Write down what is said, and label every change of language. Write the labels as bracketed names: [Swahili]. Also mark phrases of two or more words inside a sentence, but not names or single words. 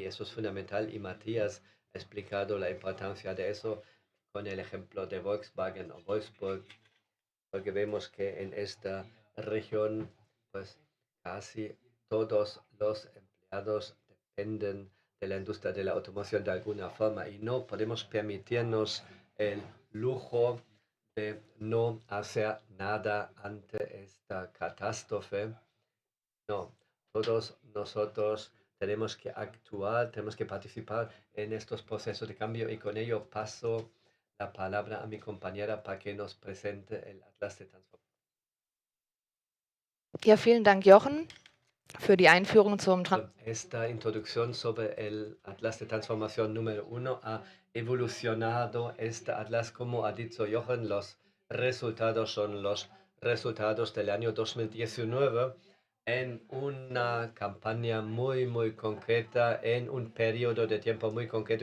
[Spanish] Eso es fundamental y Matías ha explicado la importancia de eso con el ejemplo de Volkswagen o Wolfsburg, porque vemos que en esta región, pues casi todos los empleados dependen de la industria de la automoción de alguna forma y no podemos permitirnos el lujo de no hacer nada ante esta catástrofe. No, todos nosotros tenemos que actuar, tenemos que participar en estos procesos de cambio y con ello paso la palabra a mi compañera para que nos presente el Atlas de Transformación. [German] Ja, vielen Dank, Jochen, für die Einführung zum [Spanish] Esta introducción sobre el Atlas de Transformación número 1 ha evolucionado este Atlas, como ha dicho Jochen, los resultados son los resultados del año 2019 en una campaña muy concreta, en un periodo de tiempo muy concreto.